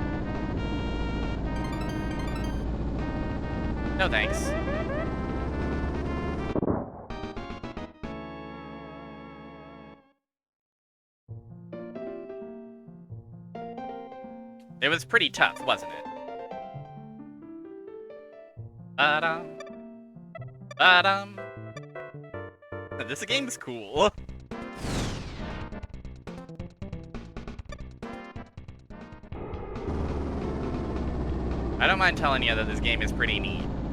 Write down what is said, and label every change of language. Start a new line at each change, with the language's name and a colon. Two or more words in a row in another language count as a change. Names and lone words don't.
English: No thanks. It was pretty tough, wasn't it? Ba-dum. Ba-dum. This game's cool. I don't mind telling you that this game is pretty neat.